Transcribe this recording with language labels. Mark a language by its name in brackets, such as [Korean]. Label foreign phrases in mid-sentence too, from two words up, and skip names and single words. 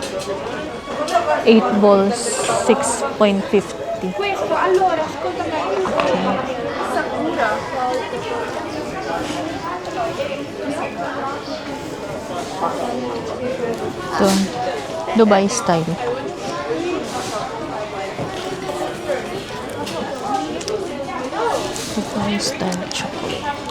[English] 8 balls, 6.50. [Italian] Questo, allora, ascolta me. Sakura. [Filipino] Ito, [English] Dubai style. Dubai style chocolate.